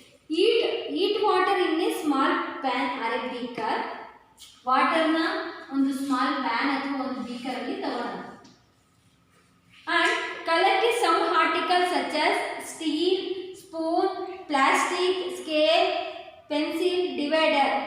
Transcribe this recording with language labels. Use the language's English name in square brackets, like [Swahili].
[English] Heat water in a small pan or a beaker. [Kannada] ವಾಟರ್ನ ಒಂದು small PAN ಅಥವಾ ಒಂದು beaker ಅಲ್ಲಿ ತಗೊಳ್ಳೋಣ. [English] And collect some articles such as steel, spoon, plastic, scale, pencil, divider.